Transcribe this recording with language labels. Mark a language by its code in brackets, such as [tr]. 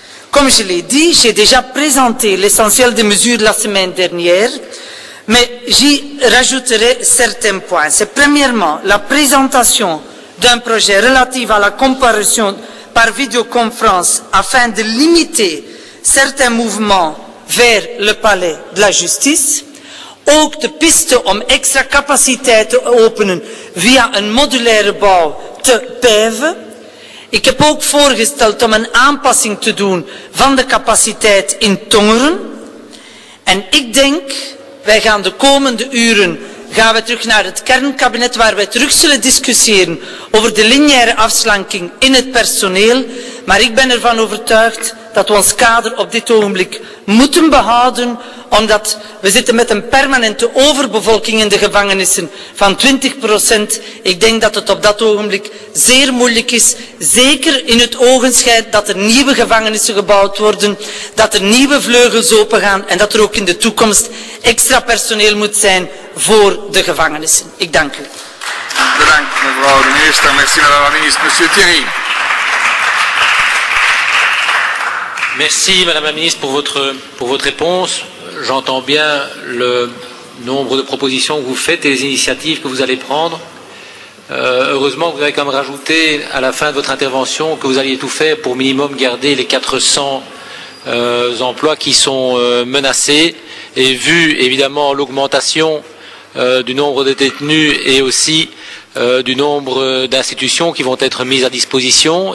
[fr] Comme je l'ai dit, j'ai déjà présenté l'essentiel des mesures la semaine dernière, mais j'y rajouterai certains points. C'est premièrement la présentation d'un projet relatif à la comparution par vidéoconférence afin de limiter certains mouvements vers le palais de la justice. [nl] Ook de piste om extra capaciteit te openen via een modulaire bouw te bijven. Ik heb ook voorgesteld om een aanpassing te doen van de capaciteit in Tongeren. En ik denk, wij gaan de komende uren terug naar het kernkabinet waar wij terug zullen discussiëren over de lineaire afslanking in het personeel. Maar ik ben ervan overtuigd dat we ons kader op dit ogenblik moeten behouden, omdat we zitten met een permanente overbevolking in de gevangenissen van 20%. Ik denk dat het op dat ogenblik zeer moeilijk is, zeker in het ogenschijn dat er nieuwe gevangenissen gebouwd worden, dat er nieuwe vleugels opengaan en dat er ook in de toekomst extra personeel moet zijn voor de gevangenissen. Ik dank u. Bedankt mevrouw de minister. [fr] Merci madame la ministre. Monsieur Thierry. Merci Madame la Ministre pour votre réponse. J'entends bien le nombre de propositions que vous faites et les initiatives que vous allez prendre. Heureusement que vous avez quand même rajouté à la fin de votre intervention que vous alliez tout faire pour minimum garder les 400 emplois qui sont menacés, et vu évidemment l'augmentation du nombre de détenus et aussi du nombre d'institutions qui vont être mises à disposition.